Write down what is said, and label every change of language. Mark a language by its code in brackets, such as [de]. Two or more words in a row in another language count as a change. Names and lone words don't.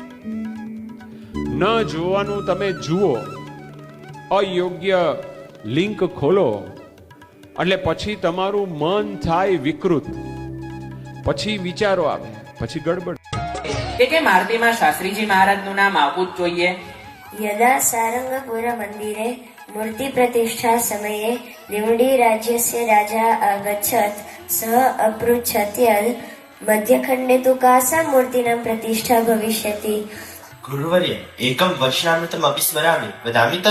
[gu] ન જોવાનું તમે જુઓ, અયોગ્ય લિંક ખોલો એટલે પછી તમારું મન થાય વિકૃત, પછી વિચારો આવે, પછી ગડબડ। કે મારુતિમાં શાસ્ત્રીજી મહારાજનું નામ આવવું જ જોઈએ। [sa] यदा सारंगपुर मंदिरे मूर्ति प्रतिष्ठा समये लिम्डी राज्यस्य राजा आगच्छत् सः अपृच्छत् यत् मध्यखण्डे तु कासां मूर्तीनां प्रतिष्ठा भविष्यति। गुरुवर्य एकं वचनामृतम् अपि स्मरामि, वदामि तत्।